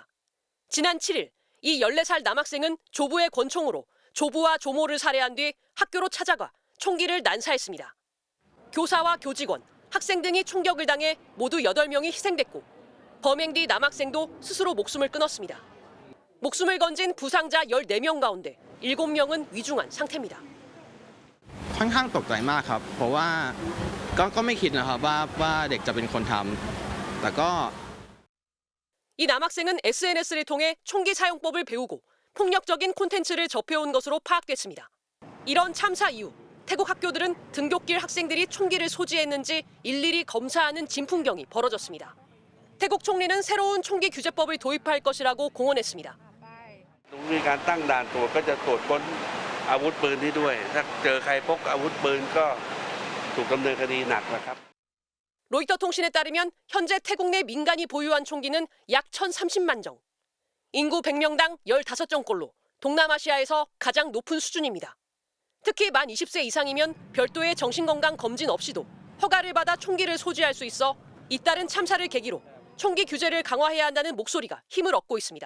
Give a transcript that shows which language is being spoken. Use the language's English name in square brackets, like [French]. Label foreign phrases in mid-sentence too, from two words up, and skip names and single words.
[Korean] 지난 7일 이 14살 남학생은 조부의 권총으로 조부와 조모를 살해한 뒤 학교로 찾아가 총기를 난사했습니다. 교사와 교직원, 학생 등이 총격을 당해 모두 8명이 희생됐고 범행 뒤 남학생도 스스로 목숨을 끊었습니다. 목숨을 건진 부상자 14명 가운데 7명은 위중한 상태입니다. [Thai] ค่อนข้างตกใจมากครับเพราะว่าก็ไม่คิดนะครับว่าเด็กจะเป็นคนทำแต่ก็ [Korean] 이 남학생은 SNS를 통해 총기 사용법을 배우고 폭력적인 콘텐츠를 접해온 것으로 파악됐습니다. 이런 참사 이후 태국 학교들은 등굣길 학생들이 총기를 소지했는지 일일이 검사하는 진풍경이 벌어졌습니다. 태국 총리는 새로운 총기 규제법을 도입할 것이라고 공언했습니다. [Thai] มีการตั้งด่านตรวจก็จะตรวจค้นอาวุธปืนนี้ด้วยถ้าเจอใครพกอาวุธปืนก็ถูกดำเนินคดีหนักนะครับ [Korean] 로이터 통신에 따르면 현재 태국 내 민간이 보유한 총기는 약 1,030만 정. 인구 100명당 15정꼴로 동남아시아에서 가장 높은 수준입니다. 특히 만 20세 이상이면 별도의 정신건강 검진 없이도 허가를 받아 총기를 소지할 수 있어 잇따른 참사를 계기로 총기 규제를 강화해야 한다는 목소리가 힘을 얻고 있습니다.